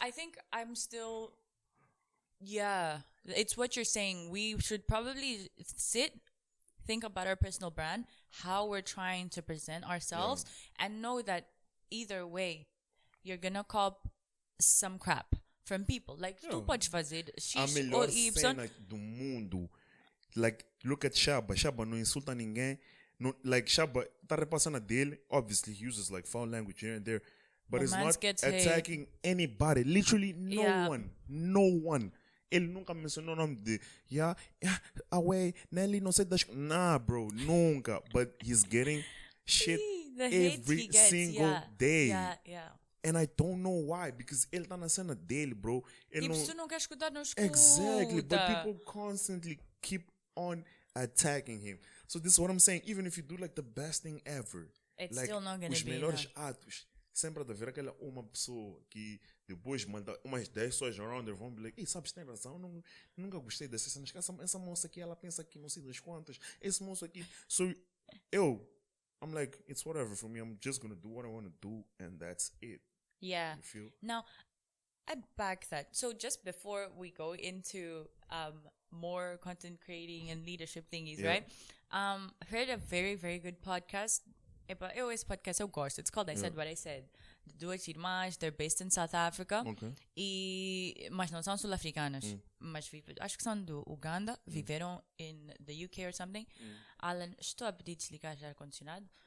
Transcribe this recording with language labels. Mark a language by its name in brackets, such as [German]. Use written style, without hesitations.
[English] I think I'm still, it's what you're saying. We should probably think about our personal brand, how we're trying to present ourselves, and know that either way, you're gonna cop some crap from people. [Portuguese] Like, tu podes fazer X ou Y. Cena do mundo. [English] Like, look at Shaba. [Portuguese] Shaba não insulta ninguém. No, like, Shaba tá repassando a dele. [English] Obviously, he uses like foul language here and there, but it's not attacking anybody. Literally no one. [Portuguese] Ele nunca mencionou o nome de away, Nely, não sei das... Nah, bro, nunca. [English] But he's getting shit every single day. And I don't know why, because [Portuguese] ele tá na cena dele, [English] bro. [Portuguese] Tipo, se tu não quer escutar, não escuta. [English] Exactly, but people constantly keep on attacking him. So this is what I'm saying. Even if you do like the best thing ever, it's like, still not gonna [Portuguese] os [English] be [Portuguese] melhores atos, sempre há de haver aquela uma pessoa que depois manda umas 10 pessoas [English] around there, [Portuguese] vão [English] be like, [Portuguese] ei, sabes, tem razão, nunca gostei dessa cena. Essa moça aqui, ela pensa que não sei das quantas. Esse moço aqui. [English] So, I'm like, it's whatever for me. I'm just gonna do what I want to do, and that's it. Yeah. You feel? Now, I back that. So just before we go into more content creating and leadership thingies, right? I heard a very, very good podcast. [Portuguese] Eu esse podcast eu gosto. [English] It's called I Said What I Said. [Portuguese] Duas irmãs, [English] they're based in South Africa. [Portuguese] Mas não são sul-africanas. Mas acho que são do Uganda. [English] Viveram in the UK or something. [Portuguese] Alan, estou a pedir desligar já ar-condicionado.